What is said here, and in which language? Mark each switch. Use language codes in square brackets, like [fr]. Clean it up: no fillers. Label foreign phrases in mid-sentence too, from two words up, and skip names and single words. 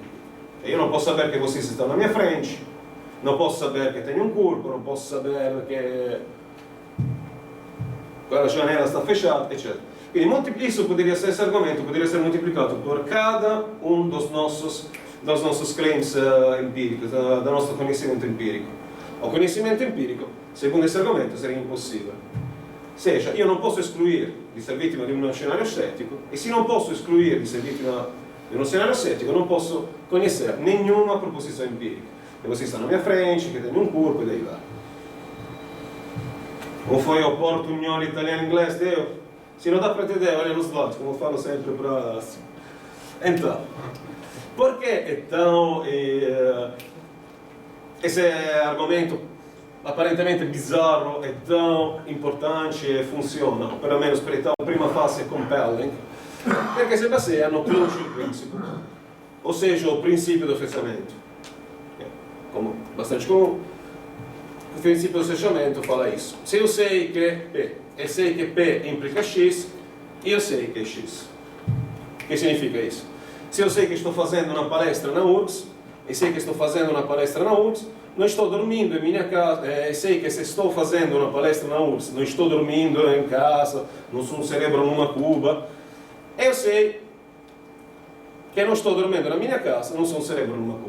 [pt] Eu não posso saber que vocês estão na minha frente, não posso saber que tenho um corpo, não posso saber que a janela está fechada, etc. Quindi isso poderia ser, esse argumento poderia ser multiplicado por cada um dos nossos claims empíricos, do nosso conhecimento empírico. O conhecimento empírico, segundo esse argumento, seria impossível. Ou seja, [it] io non posso escluir di ser vittima di uno scenario scettico, e se non posso escluir di ser vittima di uno scenario scettico, non posso [pt] conhecer nenhuma proposição empírica. E você está na minha frente, que tem um corpo, e daí vai. Como foi o portunhol italiano inglês, deu? Se não dá para entender, olha nos lados, como eu falo sempre para... Então, por que é tão... esse argumento apparentemente bizarro é tão importante e funziona, o pelo menos [it] per a prima fase [pt] compelling, [it] perché si [pt] baseia no [en] closure principle, [pt] ou seja, o princípio do fechamento. Como bastante comum, o princípio do fechamento fala isso. Se eu sei que P, e sei que P implica X, eu sei que é X. O que significa isso? Se eu sei que estou fazendo uma palestra na URSS, e sei que estou fazendo uma palestra na URSS, não estou dormindo em minha casa, e sei que se estou fazendo uma palestra na URSS, não estou dormindo em casa, não sou um cérebro numa cuba, eu sei que não estou dormindo na minha casa, não sou um cérebro numa cuba.